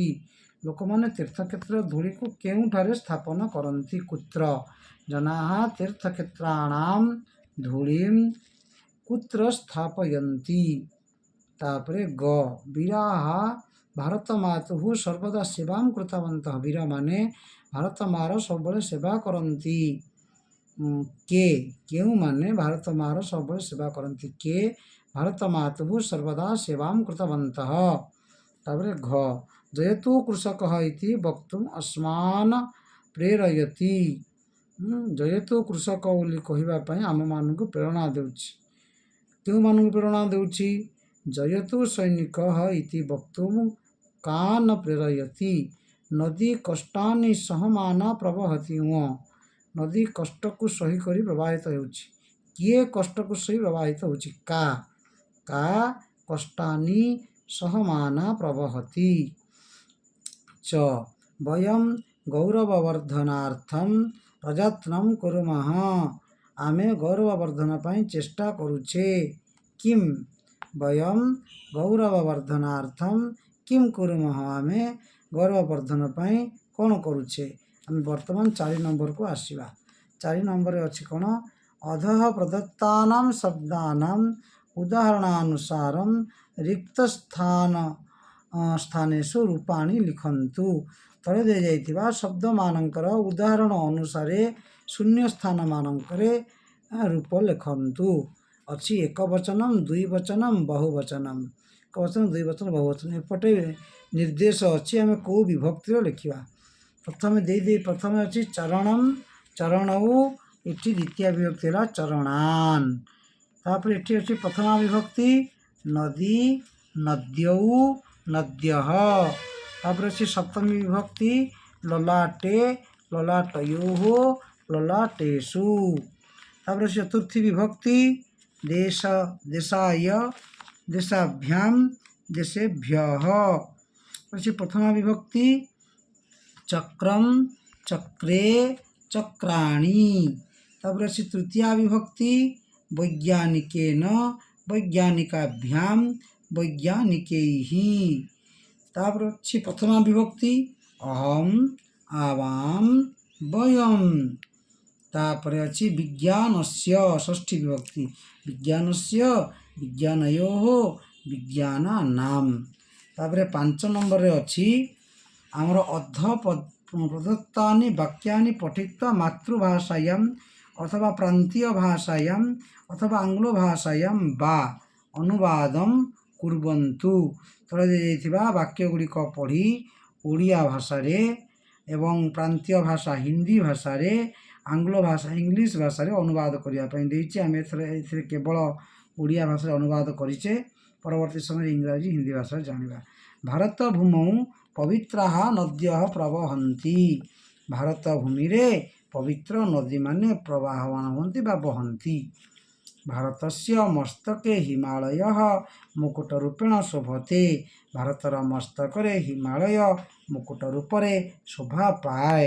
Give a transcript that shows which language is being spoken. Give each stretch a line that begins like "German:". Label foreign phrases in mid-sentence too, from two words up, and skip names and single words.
Odia: ଲୋକ ମାନେ ତୀର୍ଥକ୍ଷେତ୍ର ଧୂଳି କୁ କେଉଁଠାରେ ସ୍ଥାପନ କରନ୍ତି
Sanskrit: कुत्र जनाः तीर्थक्षेत्राणां धूलिं कुत्र स्थापयन्ति।
Odia: ତାପରେ ଗ
Sanskrit: वीराः भारत मातुः सर्वदा सेवां कृतवन्तः
Odia: ବୀର ମାନେ ଭାରତ ମା'ର ସବୁବେଳେ ସେବା କରନ୍ତି। କେ କେଉଁ ମାନେ ଭାରତ ମା'ର ସବୁବେଳେ ସେବା କରନ୍ତି କେ
Sanskrit: भारत मातुः सर्वदा सेवां कृतवन्तः।
Odia: ତାପରେ ଘ
Sanskrit: जयतु कृषकः इति वक्तुम् अस्मान् प्रेरयति
Odia: ଜୟତୁ କୃଷକ ବୋଲି କହିବା ପାଇଁ ଆମ ମାନଙ୍କୁ ପ୍ରେରଣା ଦେଉଛି। କେଉଁ ମାନଙ୍କୁ ପ୍ରେରଣା ଦେଉଛି
Sanskrit: जयतु सैनिकः इति वक्तुम् कान् प्रेरयति नदी कष्टानि सहमाना प्रवहति
Odia: ନଦୀ କଷ୍ଟ କୁ ସହି କରି ପ୍ରବାହିତ ହେଉଛି। କିଏ କଷ୍ଟ କୁ ସହି ପ୍ରବାହିତ ହେଉଛି
Sanskrit: का कष्टानि सहमाना प्रवहति। च वयं गौरववर्धनार्थं प्रयत्नं कुर्मः
Odia: ଆମେ ଗୌରବବର୍ଦ୍ଧନ ପାଇଁ ଚେଷ୍ଟା କରୁଛେ।
Sanskrit: किम वयं गौरववर्धनार्थं किम कुर्मः
Odia: ଆମେ ଗୌରବବର୍ଦ୍ଧନ ପାଇଁ କଣ କରୁଛେ। ଆମ ବର୍ତ୍ତମାନ 4 ନମ୍ବର କୁ ଆସିବା। 4 ନମ୍ବର ଅଛି କଣ
Sanskrit: अधः प्रदत्तानां शब्दानां उदाहरणानुसारं रिक्त स्थानेषु रूपाणि लिखन्तु।
Odia: ତଳେ ଦେ ଯାଇଥିବା ଶବ୍ଦ ମାନଙ୍କର ଉଦାହରଣ ଅନୁସାରେ ଶୂନ୍ୟ ସ୍ଥାନ ମାନଙ୍କରେ ରୂପ ଲେଖନ୍ତୁ। अछि
Sanskrit: एक वचनम दुई वचनम बहुवचनम
Odia: ଏକ ବଚନ ଦୁଇ ବଚନ ବହୁବଚନ ଏପରି ନିର୍ଦ୍ଦେଶ ଅଛି ଆମେ କୁ ବିଭକ୍ତି ଲେଖିବା। ପ୍ରଥମ ଅଛି
Sanskrit: चरणम चरणौ इति द्वितीय विभक्ति ला चरणान।
Odia: ତାପର ଏଠି ଅଛି
Sanskrit: प्रथमा विभक्ति नदी नद्यौ नद्यः।
Odia: ତାପର ଅଛି
Sanskrit: सप्तमी विभक्ति ललाटे ललाटयोः ललाटेषु।
Odia: ତାପର ଅଛି
Sanskrit: चतुर्थी विभक्ति देश देशाय देशाभ्यां देशेभ्यः। अछि प्रथमा विभक्ति चक्रम चक्रे चक्राणि।
Odia: ତାପର ଅଛି
Sanskrit: तृतीया विभक्ति वैज्ञानिकेन वैज्ञानिकाभ्यां वैज्ञानिकैः।
Odia: ତାପର ଅଛି
Sanskrit: प्रथमा विभक्ति अहम आवाम वयम।
Odia: ତାପର ଅଛି
Sanskrit: विज्ञानस्य षष्ठी विभक्ति विज्ञानस्य विज्ञानयोः विज्ञानानां।
Odia: ତାପର 5 ନମ୍ବର ରେ ଅଛି ଆମର
Sanskrit: अध प्रदत्तानि वाक्यानि पठित्वा मातृभाषायां अथवा प्रांतीय भाषायां अथवा आंग्ल भाषायां वा अनुवादं कुर्वन्तु।
Odia: ତଳେ ଦେଇଥିବା ବାକ୍ୟ ଗୁଡ଼ି କୁ ପଢ଼ି ଓଡ଼ିଆ ଭାଷା ରେ ଏବଂ ପ୍ରାନ୍ତୀୟ ଭାଷା ହିନ୍ଦୀ ଭାଷା ରେ ଆଙ୍ଗ୍ଲ ଭାଷା ଇଂଲିଶ ଭାଷା ରେ ଅନୁବାଦ କରିବା ପାଇଁ ଦେଇଛି। ଆମେ ଏଥିରେ କେବଳ ଓଡ଼ିଆ ଭାଷା ଅନୁବାଦ କରିଛେ ପରବର୍ତ୍ତୀ ସମୟ ଇଂରାଜୀ ହିନ୍ଦୀ ଭାଷା ଜାଣିବା।
Sanskrit: भारत भूमौ ପବିତ୍ରାଃ ନଦ୍ୟଃ ପ୍ରବହନ୍ତି।
Odia: ଭାରତ ଭୂମିରେ ପବିତ୍ର ନଦୀମାନେ ପ୍ରବାହମାନ ହୁଅନ୍ତି ବା ବହନ୍ତି।
Sanskrit: ଭାରତସ୍ୟ ମସ୍ତକେ ହିମାଳୟଃ ମୁକୁଟ ରୂପେଣ ଶୋଭତେ।
Odia: ଭାରତର ମସ୍ତକରେ ହିମାଳୟ ମୁକୁଟ ରୂପରେ ଶୋଭା ପାଏ।